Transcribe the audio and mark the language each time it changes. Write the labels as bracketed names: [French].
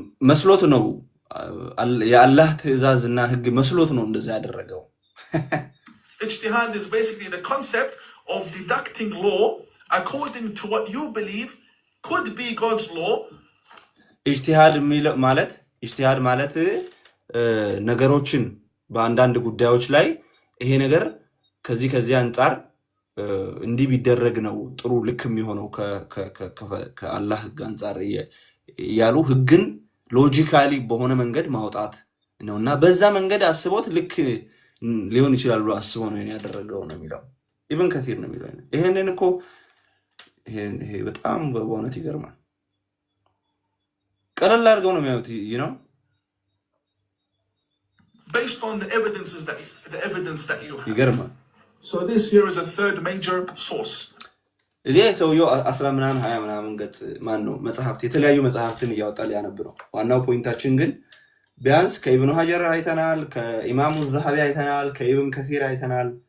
[Amharic] መስሎት ነው የአላህ ትእዛዝና ህግ መስሎት ነው እንደዛ ያደረገው። [English] Ijtihad is basically the concept of deducting law according to what you believe could be God's law. [Amharic] ኢጅቲሃድ ማለት ነገሮችን በአንዳንድ ጉዳዮች ላይ ይሄ ነገር ከዚህ አንጻር እንዲህ ቢደረግ ነው ጥሩ ልክ የሚሆነው ከአላህ ህግ አንጻር ያሉ ህግን ሎጂካሊ በሆነ መንገድ ማውጣት ነውና በዛ መንገድ አስቦት ልክ ሊሆን ይችላል ብሎ አስቦ ነው ያደረገው ነው የሚለው ኢብን ከቲር ነው የሚለው። ይሄንን እኮ ይሄ በጣም በእውነት ይገርማል። ቀለል አድርገው ነው የሚያዩት [English] based on the evidence that you have. [Amharic] ይገርማል። [English] So this here is a third major source. [Amharic] ይሄ ሰውየው 10 ምናምን 20 ምናምን ገጽ ማን ነው መጽሐፍት የተለያዩ መጽሐፍትን እያወጣ ሊያነብ ነው። ዋናው ፖይንታችን ግን ቢያንስ ከኢብኑ ሀጀር አይተናል፣ ከኢማሙ ዘሃቢ አይተናል፣ ከኢብን ከቲር አይተናል፣